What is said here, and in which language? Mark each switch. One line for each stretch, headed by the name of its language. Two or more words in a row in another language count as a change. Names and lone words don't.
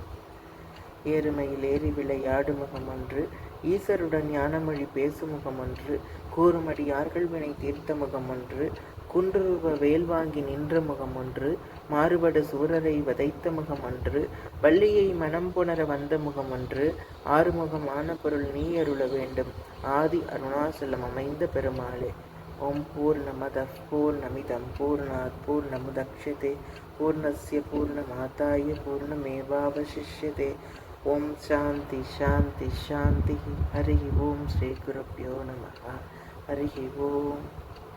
Tamil: ஏறுமையில் ஏறி விளையாடு முகம் ஒன்று, ஈசருடன் ஞானமொழி பேசுமுகம் ஒன்று, கூறுமடியார்கள் வினை தீர்த்த முகம் ஒன்று, குன்றுருவ வேல் வாங்கி நின்ற முகம் ஒன்று, மாறுபட சூரரை வதைத்த முகம் ஒன்று, வள்ளியை மனம் புணர வந்த முகம் ஒன்று, ஆறுமுகமான பொருள் நீ அருள வேண்டும், ஆதி அருணாசலம் அமைந்த பெருமாளே.
Sanskrit: ओम् पूर्णमद पूर्णमिदम् पूर्णात् पूर्णमुदक्षते पूर्णस्य पूर्णमादाय पूर्णमेवावशिष्यते. ओम् शान्ति शान्ति शान्ति हरि ओम् श्री गुरुभ्यो नमह. हरि ओम्.